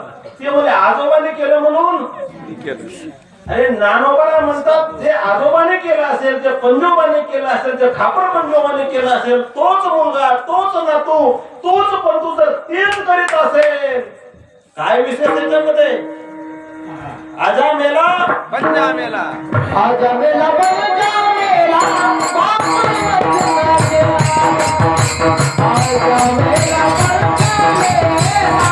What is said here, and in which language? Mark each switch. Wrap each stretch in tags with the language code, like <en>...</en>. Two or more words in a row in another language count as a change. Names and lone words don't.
<mr>ते म्हणे आजोबाने केलं म्हणून. अरे ज्ञानोबा म्हणतात जे आजोबाने केलं असेल, जे पंजोबाने केलं असेल, जे खापर पंजोबाने केलं असेल, तोच मुलगा, तोच नातू, तोच पंतू जर तेच करीत असेल, काय विशेष त्याच्यामध्ये? आजा मेला पंजा मेला, आजा मेला पंजा मेला, आजा मेला पंजा मेला.</mr>